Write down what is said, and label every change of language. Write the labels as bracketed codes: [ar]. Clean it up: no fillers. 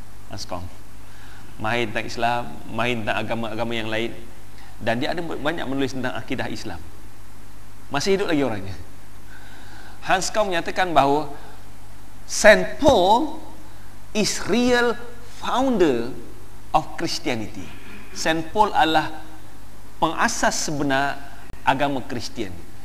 [ms] Hans Kong mahir tentang Islam, mahir tentang agama-agama yang lain, dan dia ada banyak menulis tentang akidah Islam. Masih hidup lagi orangnya. Hans Kong menyatakan bahawa [en] Saint Paul is real founder of Christianity. [ms] Saint Paul adalah pengasas sebenar agama Kristian.